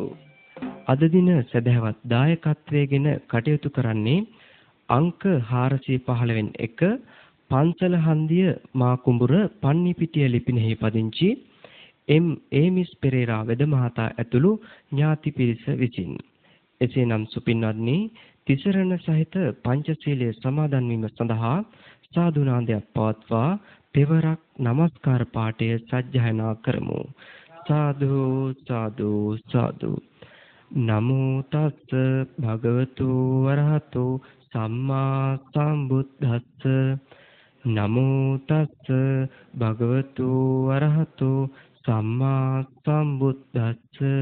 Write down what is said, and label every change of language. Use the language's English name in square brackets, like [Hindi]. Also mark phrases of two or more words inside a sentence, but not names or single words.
[Sinhala] අද දින සදහවත් දායකත්වයෙන් කටයුතු කරන්නේ අංක 415 එක පන්සල හන්දිය මා කුඹුර පන්නිපිටිය ලිපිනෙහි පදිංචි එම්.ඒ. මිස් පෙරේරා වෙද මහතා ඇතුළු ඥාති පිරිස විසින්. එසේනම් සුපින්වත්නි තිසරණ සහිත පංචශීලයේ සමාදන් වීම සඳහා සාදුනාදයක් පවත්වා තෙවරක් නමස්කාර පාඨය සජ්ජායනා කරමු. සාදු සාදු සාදු. [Pali] නමෝ තස්ස භගවතු වරහතෝ සම්මා සම්බුද්දස්ස. නමෝ තස්ස භගවතු වරහතෝ සම්මා සම්බුද්දස්ස.